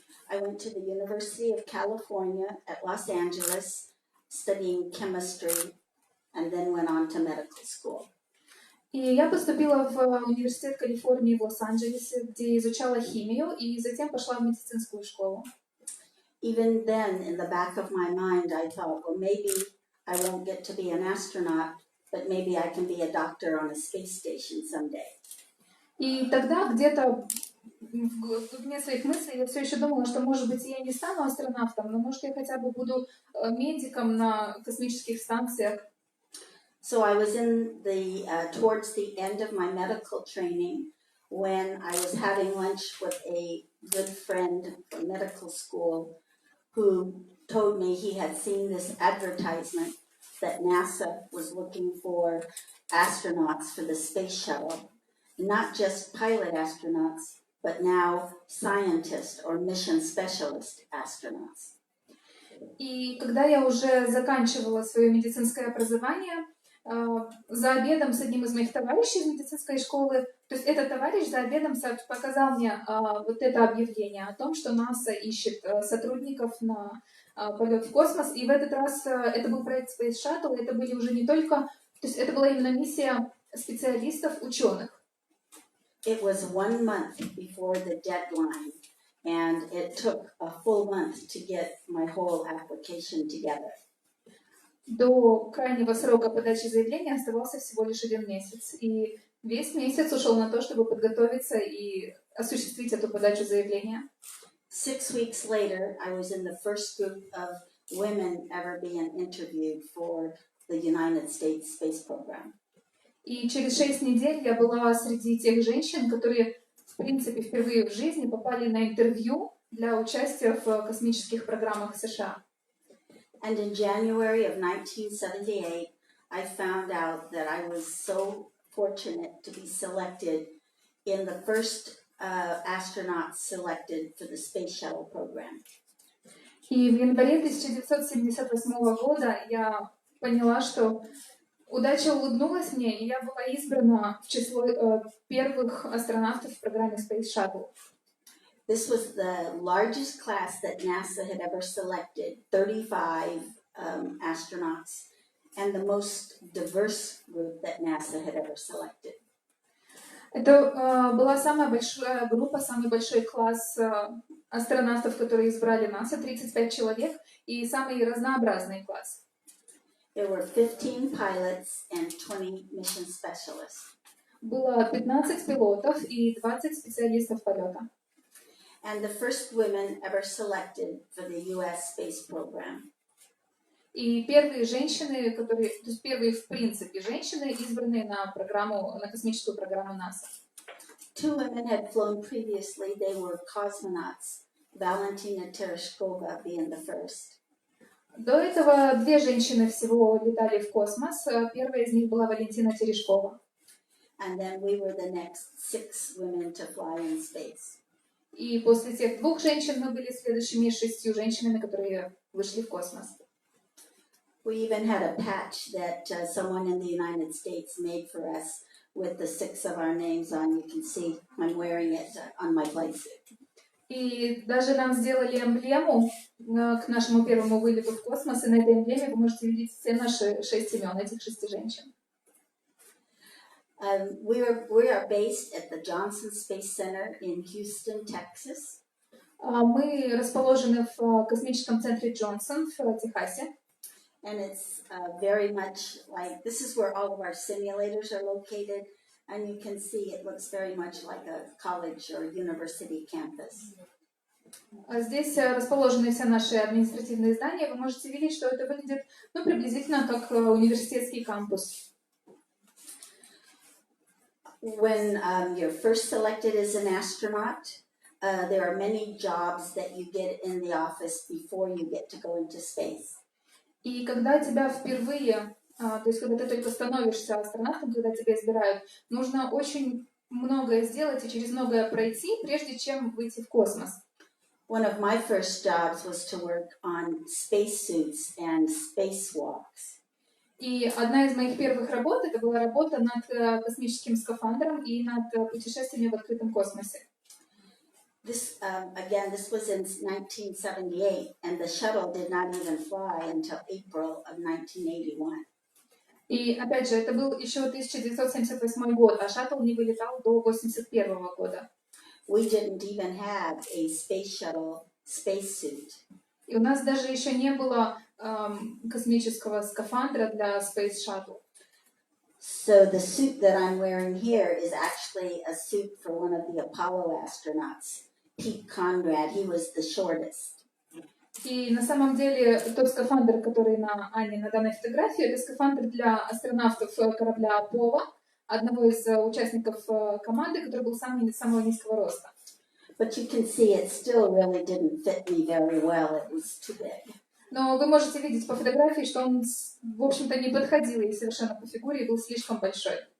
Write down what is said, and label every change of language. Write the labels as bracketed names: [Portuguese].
[English] I went to the University of California at Los Angeles, studying chemistry, and then went on to medical school. [Russian] И я поступила в университет Калифорнии в Лос-Анджелесе, где изучала химию, и затем пошла в медицинскую школу. [English] Even then, in the back of my mind, I thought, well, maybe I won't get to be an astronaut, but maybe I can be a doctor on a space station someday. [Russian] И тогда где-то в глубине своих мыслей я все еще думала, что, может быть, я не стану астронавтом, но, может, я хотя бы буду медиком на космических станциях. [English] So I was in towards the end of my medical training when I was having lunch with a good friend from medical school who told me he had seen this advertisement that NASA was looking for astronauts for the space shuttle, not just pilot astronauts, but now scientist or mission specialist astronauts. [Russian] И когда я уже заканчивала свое медицинское образование, за обедом с одним из моих товарищей из медицинской школы, то есть этот товарищ за обедом показал мне вот это объявление о том, что НАСА ищет сотрудников на полет в космос, и в этот раз это был проект Space Shuttle, это были уже не только, то есть это была именно миссия специалистов, ученых. [English] It was 1 month before the deadline, and it took a full month to get my whole application together. [Russian] До крайнего срока подачи заявления оставался всего лишь 1 месяц, и весь месяц ушел на то, чтобы подготовиться и осуществить эту подачу заявления. [English] 6 weeks later, I was in the first group of women ever being interviewed for the United States space program. [Russian] И через 6 недель я была среди тех женщин, которые, в принципе, впервые в жизни попали на интервью для участия в космических программах США. [English] And in January of 1978, I found out that I was so fortunate to be selected in the first astronauts selected for the space shuttle program. [Russian] И в январе 1978 года я поняла, что удача улыбнулась мне, и я была избрана в число первых астронавтов в программе Space Shuttle. [English] This was the largest class that NASA had ever selected, 35 astronauts, and the most diverse group that NASA had ever selected. [Russian] Это была самая большая группа, самый большой класс астронавтов, которые избрали НАСА, 35 человек, и самый разнообразный класс. [English] There were 15 pilots and 20 mission specialists. [Russian] Было 15 пилотов и 20 специалистов полета. [English] And the first women ever selected for the U.S. space program. [Russian] И первые женщины, которые, то есть первые в принципе женщины, избранные на программу, на космическую программу НАСА. [English] Two women had flown previously. They were cosmonauts, Valentina Tereshkova being the first. [Russian] До этого две женщины всего летали в космос. Первая из них была Валентина Терешкова. [English] And then we were the next 6 women to fly in space. [Russian] И после тех двух женщин мы были следующими 6 женщинами, которые вышли в космос. [English] We even had a patch that someone in the United States made for us with the 6 of our names on. You can see I'm wearing it on my flight suit. [Russian] И даже нам сделали эмблему к нашему первому вылету в космос, и на этой эмблеме вы можете видеть все наши 6 имен, этих 6 женщин. [English] We are based at the Johnson Space Center in Houston, Texas. [Russian] Мы расположены в космическом центре Джонсон в Техасе. [English] And it's very much like, this is where all of our simulators are located. And you can see it looks very much like a college or university campus. [Russian] Здесь расположены все наши административные здания. Вы можете видеть, что это выглядит приблизительно как университетский кампус. [English] When you're first selected as an astronaut, there are many jobs that you get in the office before you get to go into space. [Russian] И когда тебя впервые, то есть когда ты только становишься астронавтом, когда тебя избирают, нужно очень многое сделать и через многое пройти, прежде чем выйти в космос. [English] One of my first jobs was to work on spacesuits and spacewalks. [Russian] И одна из моих первых работ, это была работа над космическим скафандром и над путешествиями в открытом космосе. [English] This was in 1978, and the shuttle did not even fly until April of 1981. [Russian] И опять же, это был еще 1978 год, а шаттл не вылетал до 1981 года. [English] We didn't even have a space shuttle spacesuit. [Russian] И у нас даже еще не было космического скафандра для Space Shuttle. [English] So the suit that I'm wearing here is actually a suit for one of the Apollo astronauts, Pete Conrad. He was the shortest. [Russian] И на самом деле тот скафандр, который на Анне на данной фотографии, это скафандр для астронавтов корабля Аполло, одного из участников команды, который был самого низкого роста. [English] But you can see it still really didn't fit me very well. It was too big. [Russian] Но вы можете видеть по фотографии, что он, в общем-то, не подходил ей совершенно по фигуре и был слишком большой.